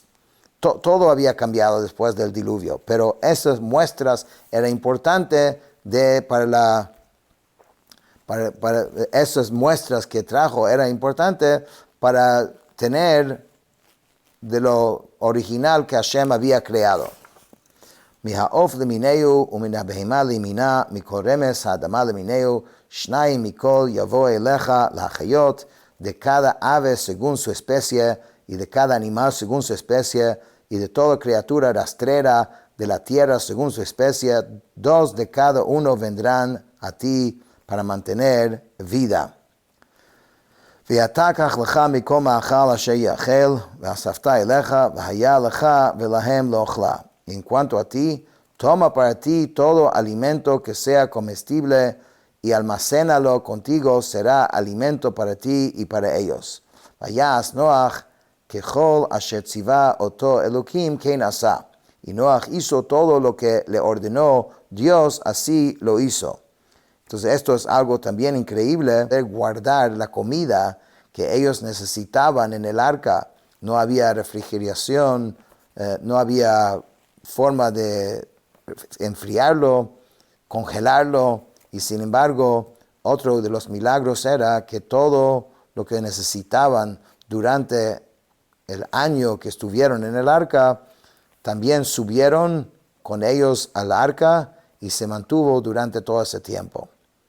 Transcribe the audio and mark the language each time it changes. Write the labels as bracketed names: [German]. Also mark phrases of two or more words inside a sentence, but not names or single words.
[Spanish] todo había cambiado después del diluvio, pero esas muestras eran importantes para esas muestras que trajo, era importante para tener de lo original que Hashem había creado. [Hebrew] מהעוף למיניהו ומן הבהמה לימינה, מכל רמס האדמה למיניהו, שניים מכל יבוא אליך להחיות, [Spanish] de cada ave según su especie, y de cada animal según su especie, y de toda criatura rastrera de la tierra según su especie, dos de cada uno vendrán a ti para mantener vida. [Hebrew] ואתה קח לך מכל מאכל אשר יאכל, ואספת אליך, והיה לך ולהם לאוכלה. [Spanish] En cuanto a ti, toma para ti todo alimento que sea comestible y almacénalo contigo, será alimento para ti y para ellos. [Hebrew] ויעש נוח ככל אשר ציווה אותו אלוקים כן עשה. [Spanish] Y Noach hizo todo lo que le ordenó Dios, así lo hizo. Entonces esto es algo también increíble, de guardar la comida que ellos necesitaban en el arca. No había refrigeración, no había forma de enfriarlo, congelarlo, y sin embargo, otro de los milagros era que todo lo que necesitaban durante el año que estuvieron en el arca, también subieron con ellos al arca y se mantuvo durante todo ese tiempo.